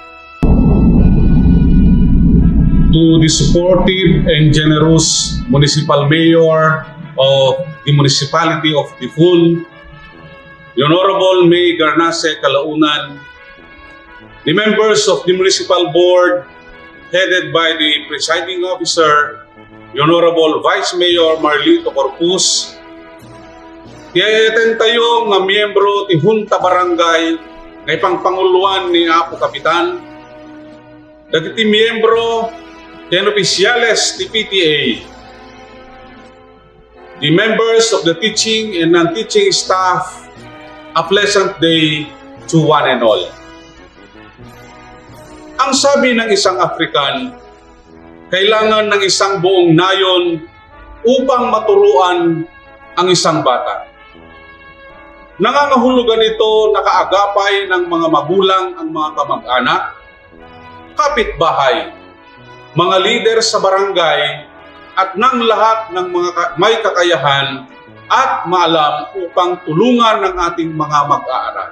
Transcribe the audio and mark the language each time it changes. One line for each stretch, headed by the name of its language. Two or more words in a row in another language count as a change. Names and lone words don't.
English: To the supportive and generous Municipal Mayor of the Municipality of Tiful, the Honorable May Garnase Calaunan, the members of the Municipal Board headed by the Presiding Officer, the Honorable Vice Mayor Marlito Corpus,
Iloko: tiyayaten tayo nga miyembro ti Junta Barangay na ipangpanguluan ni Apo Kapitan, dagiti miyembro ti opisyales ti PTA,
English: the members of the teaching and non-teaching staff, a pleasant day to one and all.
Filipino: Ang sabi ng isang African, kailangan ng isang buong nayon upang maturuan ang isang bata. Nangangahulugan ito na kaagapay ng mga magulang ang mga kamag-anak, kapitbahay, mga lider sa barangay, at ng lahat ng mga may kakayahan at maalam upang tulungan ng ating mga mag-aaral.